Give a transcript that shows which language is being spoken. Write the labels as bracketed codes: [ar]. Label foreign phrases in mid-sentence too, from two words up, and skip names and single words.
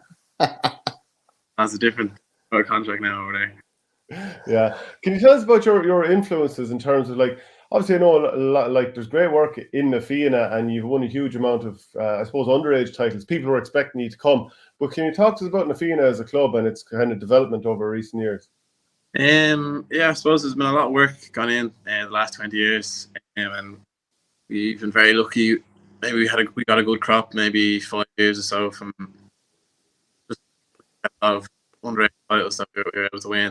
[en] That's a different contract now over there. Yeah. Can you tell us about your influences in terms of, like, obviously I know a lot, like, there's great work in Na Fianna and you've won a huge amount of, I suppose, underage titles. People were expecting you to come. But can you talk to us about Na Fianna as a club and its kind of development over recent years? Yeah, I suppose there's been a lot of work gone in the last 20 years. And we've been very lucky. Maybe we got a good crop, maybe 5 years or so, from just a lot of underage titles that we were able to win.